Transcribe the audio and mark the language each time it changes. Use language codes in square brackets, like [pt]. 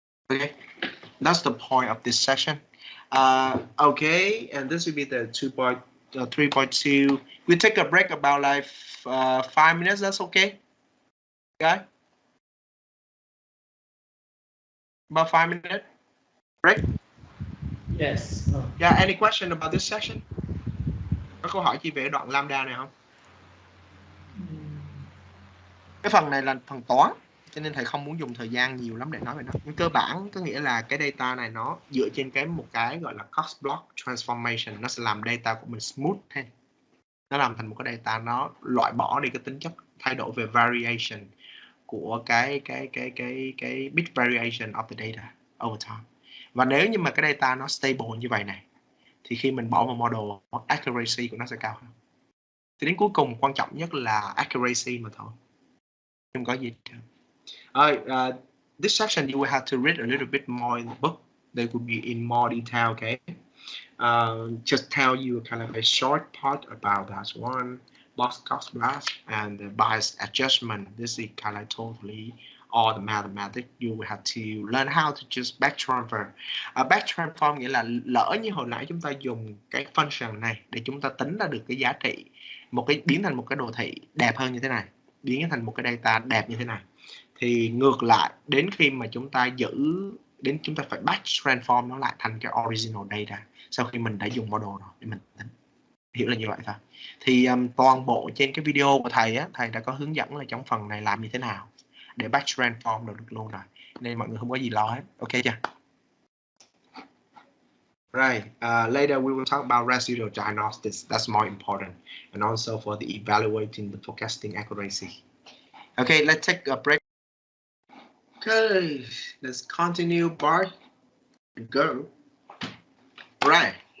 [en] Okay, that's the point of this section. Okay, and this will be the 3.2. We'll take a break about like 5 minutes. That's okay. Okay. About 5 minutes break. Yes. Yeah. Any question about this section? [vi] Có câu hỏi gì về đoạn lambda này không? Cái phần này là phần toán, cho nên thầy không muốn dùng thời gian nhiều lắm để nói về nó. Nhưng cơ bản có nghĩa là cái data này nó dựa trên một cái gọi là cost block transformation, nó sẽ làm data của mình smooth hơn. Nó làm thành một cái data, nó loại bỏ đi cái tính chất thay đổi về variation của cái [en] bit variation of the data over time. [vi] Và nếu như mà cái data nó stable như vậy này thì khi mình bỏ vào model, accuracy của nó sẽ cao hơn. Thì đến cuối cùng quan trọng nhất là accuracy mà thôi, không có gì. [en] This section you will have to read a little bit more in the book. They will be in more detail, okay? Just tell you kind of a short part about that one. Box cost blast and the bias adjustment. This is kind of totally all the mathematics. You will have to learn how to just back transfer. [vi] Back transform nghĩa là lỡ như hồi nãy chúng ta dùng cái function này để chúng ta tính ra được cái giá trị, biến thành một cái đồ thị đẹp hơn như thế này, biến thành một cái data đẹp như thế này. Thì ngược lại, đến khi mà chúng ta chúng ta phải batch transform nó lại thành cái [en] original data [vi] sau khi mình đã dùng model rồi để mình tính. Hiểu là như vậy thôi. Thì toàn bộ trên cái video của thầy á, thầy đã có hướng dẫn là trong phần này làm như thế nào để batch transform được luôn rồi, nên mọi người không có gì lo hết. Ok chưa? [en] Right. Later we will talk about residual diagnosis. That's more important, and also for the evaluating the forecasting accuracy. Okay, let's take a break. Okay, let's continue. Bart, go. Right.